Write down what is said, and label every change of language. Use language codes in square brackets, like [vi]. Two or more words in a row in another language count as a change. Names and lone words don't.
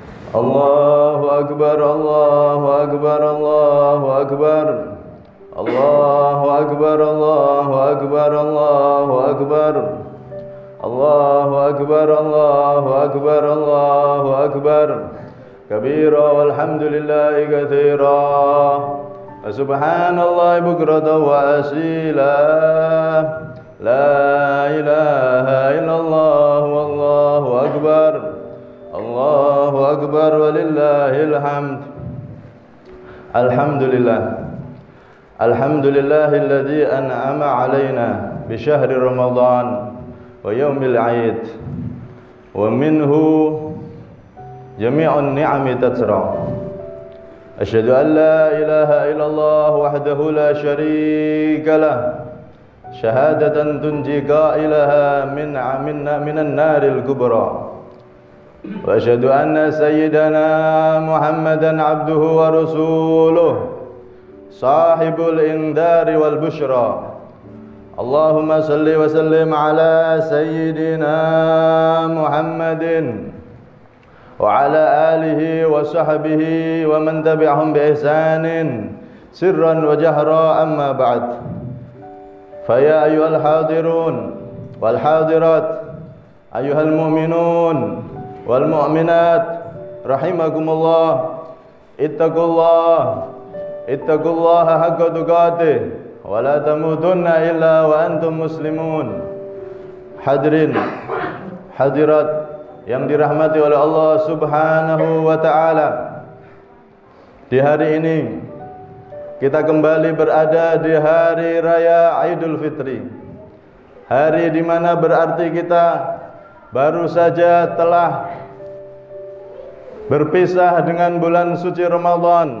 [ar] الله أكبر، الله أكبر، الله أكبر. الله أكبر، الله أكبر، الله أكبر. الله أكبر، الله أكبر، الله أكبر. كبيرا والحمد لله كثيرا. سبحان الله بكرة وأصيلا. لا إله إلا الله والله أكبر. الله أكبر ولله الحمد. الحمد لله. الحمد لله الذي أنعم علينا بشهر رمضان ويوم العيد. ومنه جميع النعم تترى. أشهد أن لا إله إلا الله وحده لا شريك له. شهادة تنجي قائلها من النار الكبرى. وأشهد أن سيدنا محمدا عبده ورسوله صاحب الإنذار والبشرى. اللهم صل وسلم على سيدنا محمد وعلى آله وصحبه ومن تبعهم بإحسان سرا وجهرا، أما بعد. فيا أيها الحاضرون والحاضرات، أيها المؤمنون والمؤمنات رحمكم الله. اتقوا الله حق تقاته ولا تموتن إلا وأنتم مسلمون. [id] Hadirin hadirat yang dirahmati oleh Allah [ar] سبحانه وتعالى, [id] di hari ini kita kembali berada di hari raya Idul Fitri. Hari di mana berarti kita baru saja telah berpisah dengan bulan suci Ramadan.